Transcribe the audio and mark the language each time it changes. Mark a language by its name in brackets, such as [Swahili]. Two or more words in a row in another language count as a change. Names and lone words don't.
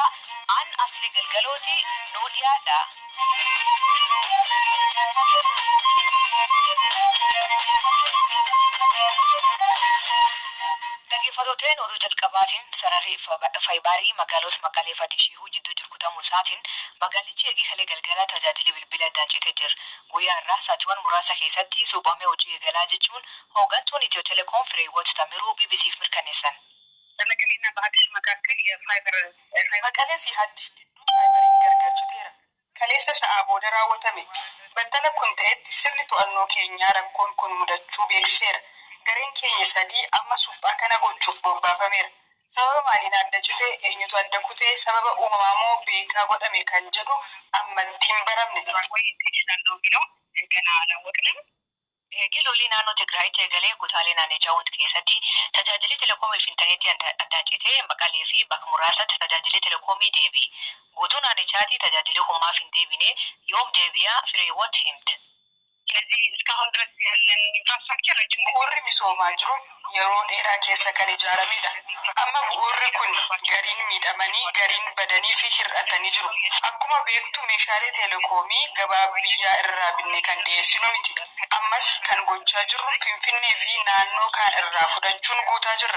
[Oromo] An asli galgalooti nuu dhiyaadha. Dhaggeeffattoonni oduu jalqabaatiin sararri faayibaarii magaalota Maqalee fi Adishii jidduu jirkutamuu isaatiin magaalichi erga kalee galgala tajaajila bilbila addaan citee jira. Guyyaa irraa sa'aatiiwwan muraasa keessatti suuqamee hojii eegalaa jechuun hooggantuun Itiyoo Telekoom Fireewoot Tamiruu BBC'f mirkaneessan. [Amharic] በመቀሌና በአዲስ መካከል የፋይበር [Oromo] መቀሌ fi አዲስ faayibariin gargaarchiteera. kaleessa sa'a booda raawwatame. Battala kun ta'etti sirni to'annoo keenyaa rakkoon kun mudachuu beeksiseera. Gareen keenya sadii amma suphaa kana gochuuf bobbaafameera. Sababa maaliin adda citee eenyutu adda kutee sababa uumamaa moo beekaa godhame kan jedhu ammatti hin baramne. [Amharic] ገና አላወቅንም። [Oromo] Giloolii naannoo Tigraayitti eegalee kutaalee naannichaa hundi keessatti tajaajilli telekoomii fi intarneetii addaan citee Maqalee fi bakka muraasatti tajaajilli telekoomii deebi'e. Guutuu naannichaatti tajaajilli humnaaf hin deebine yoom deebi'aa Fireewoot himte. [Amharic] ስለዚህ እስካሁን ድረስ ያለን ኢንፍራስትራክቸር ረጅም [Oromo] bu'uurri misoomaa jiru yeroo dheeraa keessa kan ijaaramedha. Amma bu'uurri kun gariin miidhamanii gariin badanii fi hir'atanii jiru. Akkuma beektu meeshaalee telekoomii gabaa biyyaa irraa binnee kan dhiyeessinu miti. Ammas kan gochaa jirru Finfinnee fi naannoo kaan irraa fudhachuun guutaa jirra.